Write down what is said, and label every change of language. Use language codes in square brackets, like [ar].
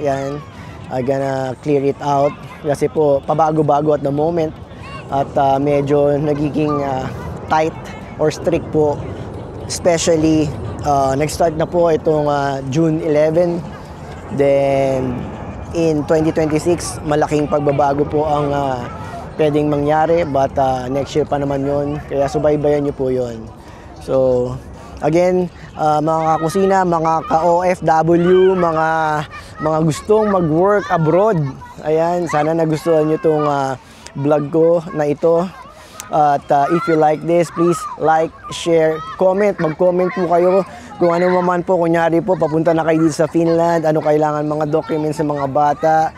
[tl] Ayan. [en] I'm gonna clear it out [tl] kasi po pabago-bago at the moment at medyo nagiging tight or strict po, especially nag-start na po itong June 11, then in 2026 malaking pagbabago po ang pwedeng mangyari, but next year pa naman yon, kaya subaybayan nyo po yon. So again, mga kusina, mga ka-OFW, mga gustong mag-work abroad. Ayan, sana nagustuhan nyo itong vlog ko na ito. [en] At if you like this, please like, share, comment. [tl] Mag-comment po kayo kung ano man po. Kunyari po, papunta na kayo dito sa Finland. Ano kailangan mga documents sa mga bata.